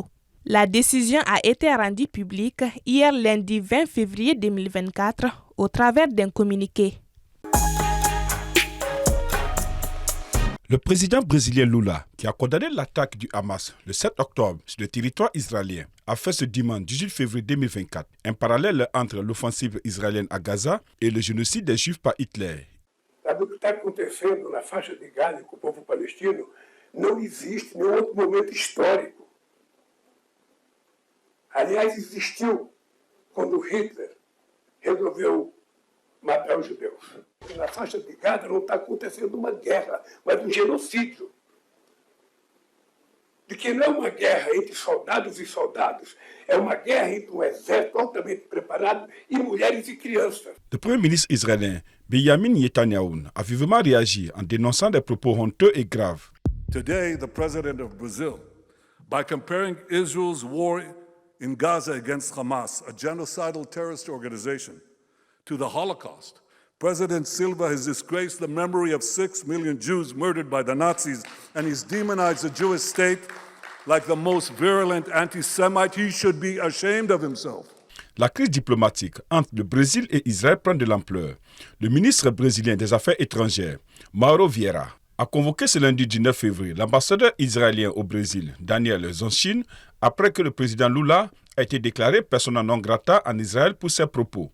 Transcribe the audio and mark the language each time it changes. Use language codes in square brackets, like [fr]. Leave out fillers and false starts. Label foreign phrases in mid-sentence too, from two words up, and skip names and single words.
[fr] La décision a été rendue publique hier lundi 20 février 2024 au travers d'un communiqué. Le président brésilien Lula, qui a condamné l'attaque du Hamas le 7 octobre sur le territoire israélien, a fait ce dimanche 18 février 2024 un parallèle entre l'offensive israélienne à Gaza et le génocide des Juifs par Hitler. [pt] Sabe o que está acontecendo na faixa de Gaza com o povo palestino? Não existe nenhum outro momento histórico. Aliás, existiu quando Hitler resolveu matar os judeus. Na faixa de Gaza não está acontecendo uma guerra, mas um genocídio. De que não é uma guerra entre soldados e soldados, é uma guerra entre um exército altamente preparado e mulheres e crianças. [fr] Le Premier ministre israélien Benjamin Netanyahu a vivement réagi en dénonçant des propos honteux et graves. [en] Today, the president of Brazil, by comparing Israel's war in Gaza against Hamas, a genocidal terrorist organization, to the Holocaust, President Silva has disgraced the memory of 6 million Jews murdered by the Nazis, and he's demonized the Jewish state like the most virulent anti-Semite. He should be ashamed of himself. [fr] La crise diplomatique entre le Brésil et Israël prend de l'ampleur. Le ministre brésilien des Affaires étrangères, Mauro Vieira, a convoqué ce lundi 19 février l'ambassadeur israélien au Brésil, Daniel Zonchin, après que le président Lula a été déclaré [la] persona non grata [fr] en Israël pour ses propos.